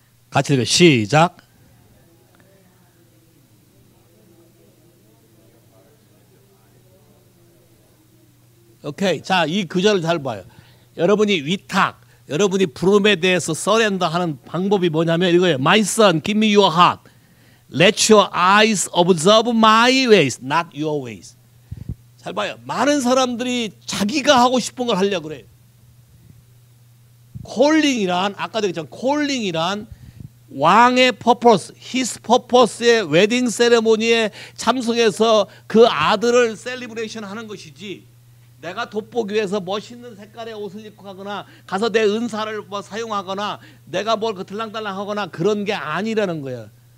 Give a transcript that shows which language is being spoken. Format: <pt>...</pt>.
<ko>같이 읽어요. 시작. 오케이. 자, 이 구절을 잘 봐요. 여러분이 위탁, 여러분이 부름에 대해서 서렌더 하는 방법이 뭐냐면 이거예요.</ko> <en>My son, give me your heart. Let your eyes observe my ways, not your ways.</en> <ko>잘 봐요. 많은 사람들이 자기가 하고 싶은 걸 하려고 그래요. 콜링이란, 아까도 얘기했지만 콜링이란 왕의 퍼포스,</ko> <en>his purpose</en> <ko>의 웨딩 세레모니에 참석해서 그 아들을 셀리브레이션 하는 것이지, 내가 돋보기 위해서 멋있는 색깔의 옷을 입고 가거나 가서 내 은사를 뭐 사용하거나 내가 뭘 들랑달랑 하거나 그런 게 아니라는 거야.</ko>